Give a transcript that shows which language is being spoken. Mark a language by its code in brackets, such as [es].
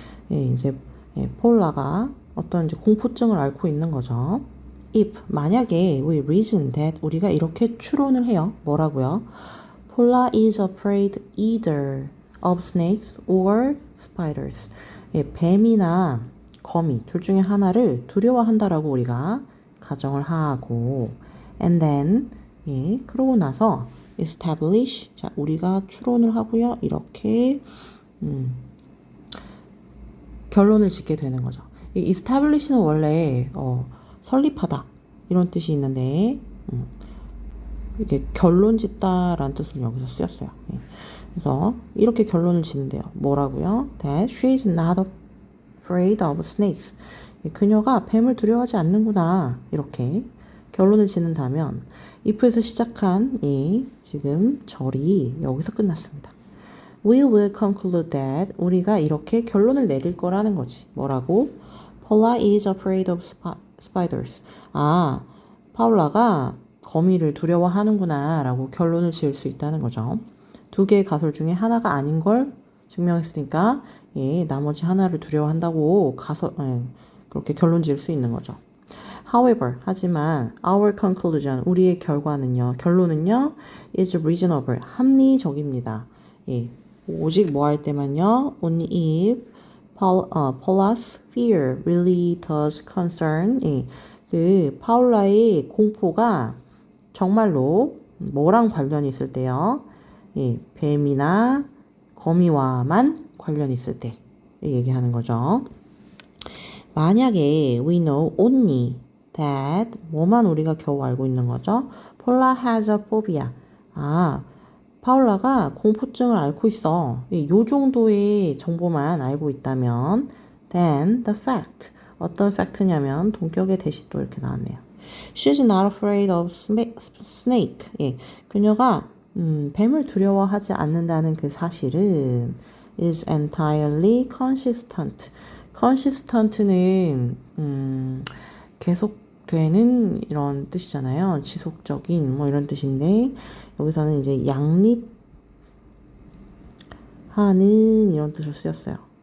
[ko] 이제 폴라가 어떤 이제 공포증을 앓고 있는 거죠. [en] If [ko] 만약에 [en] we reason that [ko] 우리가 이렇게 추론을 해요. 뭐라고요? [en] Paula is afraid either of snakes or spiders. [ko] 뱀이나 거미 둘 중에 하나를 두려워한다라고 우리가 가정을 하고 [en] and then [ko] 그러고 나서 establish 자 우리가 추론을 하고요. 이렇게 결론을 짓게 되는 거죠. 이 establish는 원래 설립하다 이런 뜻이 있는데 이게 결론 짓다라는 뜻으로 여기서 쓰였어요. 그래서 이렇게 결론을 짓는데요. 뭐라고요? [en] That she is not afraid of snakes. [ko] 그녀가 뱀을 두려워하지 않는구나. 이렇게 결론을 짓는다면 if에서 시작한 이 지금 절이 여기서 끝났습니다. [en] We will conclude that [ko] 우리가 이렇게 결론을 내릴 거라는 거지. 뭐라고? [en] Paula is afraid of spiders. [ko] 파울라가 거미를 두려워하는구나 라고 결론을 지을 수 있다는 거죠. 두 개의 가설 중에 하나가 아닌 걸 증명했으니까 나머지 하나를 두려워한다고 그렇게 결론 지을 수 있는 거죠. [en] However, [ko] 하지만 [en] our conclusion, [ko] 우리의 결론은요, [en] is reasonable, [ko] 합리적입니다. 오직 뭐 할 때만요, [en] only if Paula's fear really does concern, [ko] 그 파울라의 공포가 정말로 뭐랑 관련이 있을 때요, 뱀이나 거미와만 관련이 있을 때 얘기하는 거죠. 만약에 [en] we know only that [ko] 뭐만 우리가 겨우 알고 있는 거죠. [en] Paula has a phobia. [ko] 파울라가 공포증을 앓고 있어. 요 정도의 정보만 알고 있다면 [en] then the fact [ko] 어떤 팩트냐면 동격의 대시 또 이렇게 나왔네요. [en] She's not afraid of snake. [ko] 그녀가 뱀을 두려워하지 않는다는 그 사실은 [en] is entirely consistent. [ko] consistent는 계속되는 이런 뜻이잖아요. 지속적인 뭐 이런 뜻인데 여기서는 이제 양립하는 이런 뜻을 쓰였어요.